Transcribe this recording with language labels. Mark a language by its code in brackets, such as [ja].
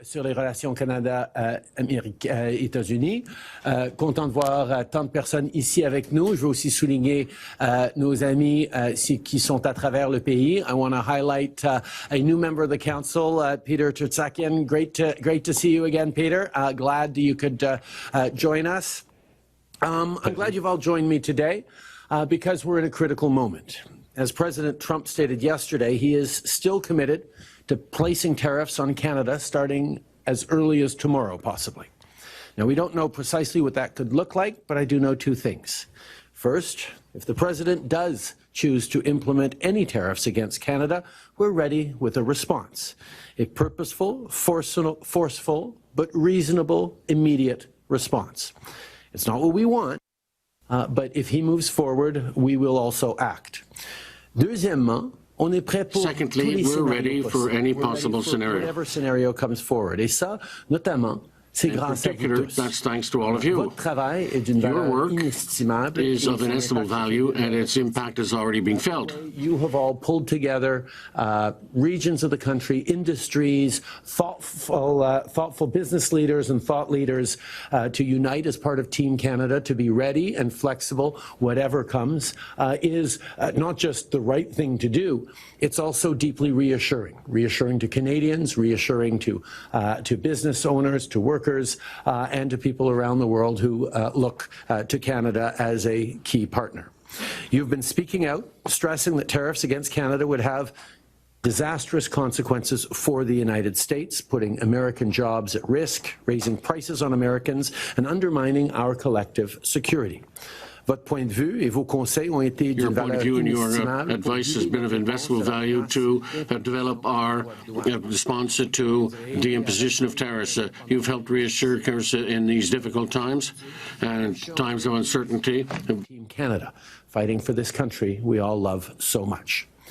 [fr] Sur les relations Canada-États-Unis. Content de voir tant de personnes ici avec nous. Je veux aussi souligner nos amis qui sont à travers le pays. [en] I want to highlight a new member of the council, Peter Tertsakian. Great to see you again, Peter. Glad you could join us. I'm glad you've all joined me today because we're in a critical moment. As President Trump stated yesterday, he is still committed to placing tariffs on Canada starting as early as tomorrow, possibly. Now, we don't know precisely what that could look like, but I do know two things. First, if the President does choose to implement any tariffs against Canada, we're ready with a response. A purposeful, forceful, but reasonable, immediate response. It's not what we want, but if he moves forward, we will also act. [fr] Deuxièmement, [en] secondly, we're ready for any possible scenario. Whatever scenario comes forward. [fr] Et ça, notamment, c'est grâce à vous tous. [en] That's thanks to all of you. [fr] Votre travail est d'une valeur inestimable. [en] Is of inestimable value, and its impact has already been felt. You have all pulled together regions of the country, industries, thoughtful business leaders and thought leaders to unite as part of Team Canada, to be ready and flexible, whatever comes, is not just the right thing to do, it's also deeply reassuring. Reassuring to Canadians, reassuring to business owners, to workers, and to people around the world who look to Canada as a key partner. You've been speaking out, stressing that tariffs against Canada would have disastrous consequences for the United States, putting American jobs at risk, raising prices on Americans, and undermining our collective security. [fr] Votre point de vue et vos conseils ont été d'une valeur inestimable. [en] Your advice has been of investable value to develop our response to the imposition of tariffs. You've helped reassure Canada in these difficult times and times of uncertainty. Team Canada, fighting for this country we all love so much.